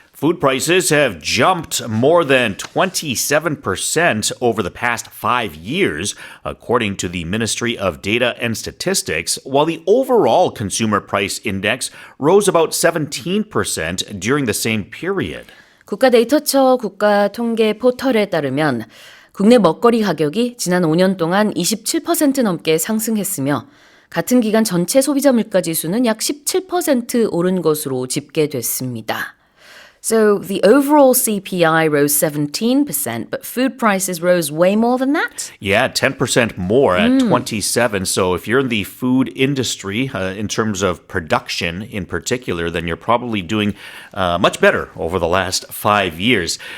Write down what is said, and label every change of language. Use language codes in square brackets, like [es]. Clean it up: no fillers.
[en] Food prices have jumped more than 27% over the past 5 years, according to the Ministry of Data and Statistics, while the overall consumer price index rose about 17% during the same period. [ko] 국가데이터처 국가통계 포털에 따르면 국내 먹거리 가격이 지난 5년 동안 27% 넘게 상승했으며 같은 기간 전체 소비자 물가 지수는 약 17% 오른 것으로 집계됐습니다. [en] So the overall CPI rose 17%, but food prices rose way more than that? Yeah, 10% more at 27. So if you're in the food industry, in terms of production in particular, then you're probably doing much better over the last 5 years.